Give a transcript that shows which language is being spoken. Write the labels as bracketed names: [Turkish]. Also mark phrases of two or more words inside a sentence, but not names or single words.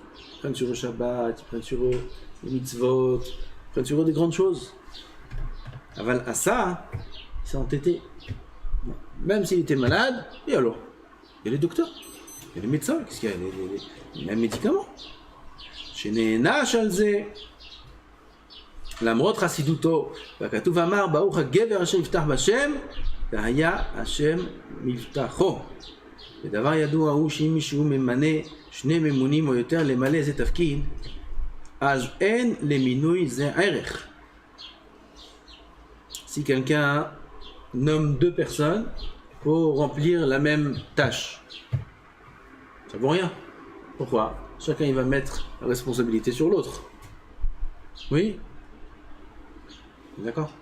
[French] Ils prennent sur le Shabbat, ils prennent sur eux les mitzvot, ils prennent sur eux des grandes choses. Aval à ça, il s'est entêté. Bon. Même s'il était malade, et alors? Il y a les docteurs, il y a les médecins, qu'est-ce qu'il y a? Il y a les médicaments. Chez Néna Chalzé. [Hebrew] למרות חסידותו, והכתוב אמר, ברוך הגבר אשר יפתח בשם, והיה השם מבטחו. ודבר ידוע הוא שאם מישהו ממנה שני ממונים או יותר למלא איזה תפקיד, אז אין למינוי זה ערך. [French] Si quelqu'un nomme deux personnes pour remplir la même tâche, ça vaut rien. Pourquoi? Chacun il va mettre la responsabilité sur l'autre. Oui? D'accord?